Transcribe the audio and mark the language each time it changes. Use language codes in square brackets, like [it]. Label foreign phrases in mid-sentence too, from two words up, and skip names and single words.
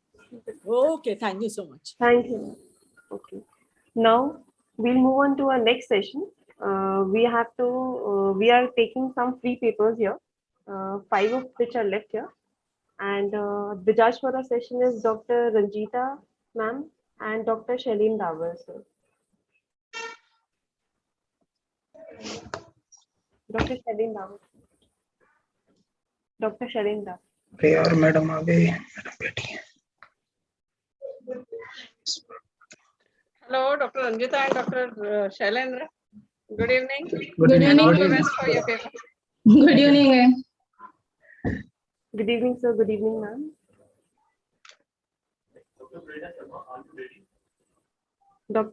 [en] Okay, thank you so much. Thank you. Okay. Now we'll move on to our next session. We are taking some free papers here, 5 of which are left here. And the judge for the session is Dr. Ranjita ma'am and Dr. Shaleen Davar, sir. Dr. Shaleen Davar. Dr. Shaleen Davar. [hi] यार मैडम आ गई मैडम बैठी [en] Hello, Dr. Ranjita and Dr. Shailendra. Good evening. Good And all evening. the best for your paper. Good evening, ma'am. Good evening, sir. Good evening, ma'am. Dr.